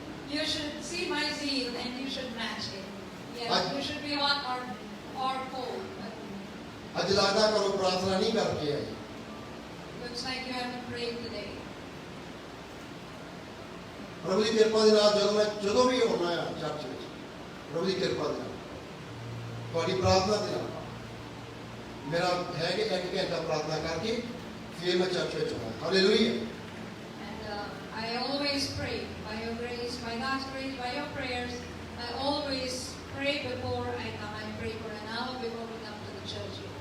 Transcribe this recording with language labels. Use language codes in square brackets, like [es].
[en] You should see my zeal and you should match it. Yes, you should be hot or cold. [pa] ਅੱਜ ਲੱਗਦਾ ਕਰੋ ਪ੍ਰਾਰਥਨਾ ਨਹੀਂ ਕਰਕੇ ਆਏ। [en] Looks like you haven't prayed today. [pa] ਪ੍ਰਭੂ ਦੀ ਕਿਰਪਾ ਦੇ ਨਾਲ ਜਦੋਂ ਵੀ ਆਉਣਾ ਆ ਚਰਚ ਵਿੱਚ ਪ੍ਰਭੂ ਦੀ ਕਿਰਪਾ ਦੇ ਨਾਲ ਤੁਹਾਡੀ ਪ੍ਰਾਰਥਨਾ ਦੇ ਨਾਲ ਮੇਰਾ ਹੈ ਕਿ 1 ਘੰਟਾ ਪ੍ਰਾਰਥਨਾ ਕਰਕੇ ਫਿਰ ਮੈਂ ਚਰਚ ਵਿੱਚ ਆਉਣਾ। Hallelujah. [en] And I always pray by your grace, by God's grace, by your prayers. I always pray before I come. I pray for an hour before we come to the church.